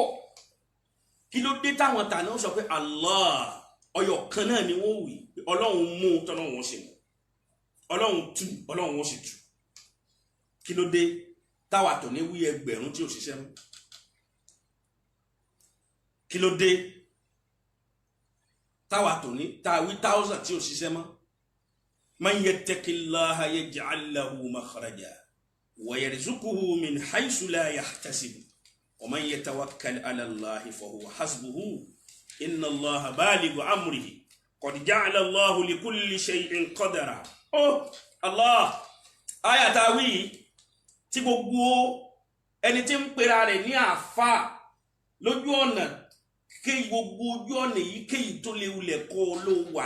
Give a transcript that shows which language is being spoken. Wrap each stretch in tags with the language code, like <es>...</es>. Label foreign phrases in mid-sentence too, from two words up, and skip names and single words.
<yo>Kí ló dé táwọn tàná sọ pé Allah ọyọ kan náà ni wọ́n wí, Ọlọ́run mú tọ́lọ́run wọn sì mú, Ọlọ́run tú Ọlọ́run wọn sì tú. Kí ló dé táwa tó ní wí ẹgbẹ̀rún tí ò ṣiṣẹ́ mú? Kí ló dé táwa tó ní táwí 1000 tí ò ṣiṣẹ́ mọ́?</yo> <ar>من يتق الله يجعل له مخرجا ويرزقه من حيث لا يحتسب ومن يتوكل على الله فهو حسبه إن الله بالغ أمره قد جعل الله لكل شيء قدرا.</ar> <yo>Allah ayata wí tí gbogbo ẹni tí ń pera rẹ̀ ní àfà lójú ọ̀nà kí gbogbo ojú ọ̀nà yìí kéyìí tó léwu lẹ̀ kọ́ ló wà</yo>